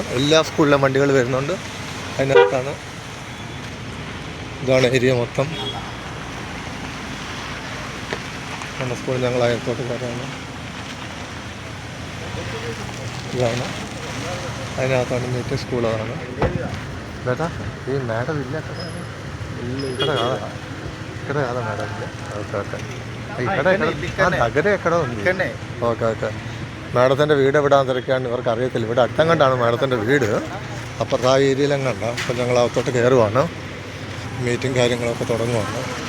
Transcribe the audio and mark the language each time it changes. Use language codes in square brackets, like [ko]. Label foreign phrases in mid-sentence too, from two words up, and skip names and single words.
[ml] എല്ലാ സ്കൂളിലെ വണ്ടികൾ വരുന്നുണ്ട്. അതിനകത്താണ് ഇതാണ് ഏരിയ മൊത്തം. നമ്മുടെ സ്കൂൾ ഞങ്ങൾ അയൽത്തോട്ടുകാരാണ്. ഇതാണ് അതിനകത്താണ് മീറ്റിംഗ് സ്കൂൾ. അതാണ് ബേട്ടാ ഈ മാഡം ഇല്ല [te] ఇక్కడ కాదా మేడం? ఓకే ఎక్కడ ఉంది? [ml] ഓക്കെ മാഡത്തിൻ്റെ വീട് എവിടെയാണെന്ന് തിരക്കാണ്. ഇവർക്ക് അറിയത്തില്ല. ഇവിടെ അടുത്തം കണ്ടാണ് മാഡത്തിൻ്റെ വീട്. അപ്പുറത്ത് ആ ഏരിയയിലും കണ്ട. അപ്പം ഞങ്ങൾ അകത്തോട്ട് കയറുവാണ്. മീറ്റിംഗ് കാര്യങ്ങളൊക്കെ തുടങ്ങുവാണ്.